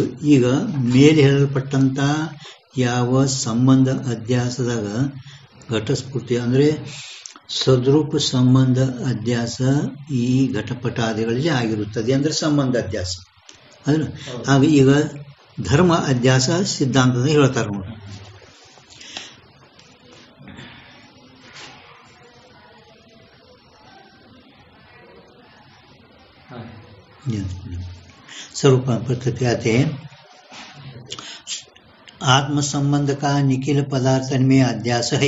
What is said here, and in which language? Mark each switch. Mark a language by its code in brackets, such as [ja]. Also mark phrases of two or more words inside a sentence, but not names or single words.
[kn] ಈಗ ಮೇಲೆ ಹೇಳಲ್ಪಟ್ಟಂಥ ಯಾವ ಸಂಬಂಧ ಅಧ್ಯಾಸದಾಗ ಘಟಸ್ಫೂರ್ತಿ ಅಂದರೆ ಸದ್ರೂಪ ಸಂಬಂಧ ಅಧ್ಯಾಸ ಈ ಘಟಪಟಾದಿಗಳಲ್ಲಿ ಆಗಿರುತ್ತದೆ ಅಂದರೆ ಸಂಬಂಧ ಅಧ್ಯಾಸ. ಅಂದ್ರೆ ಆಗ ಈಗ ಧರ್ಮ ಅಧ್ಯಾಸ ಸಿದ್ಧಾಂತದ ಹೇಳ್ತಾರೆ ನೋಡಿ. [hi] स्वरूप प्रत्याते आत्म संबंध का निखिल पदार्थ में अध्यास है.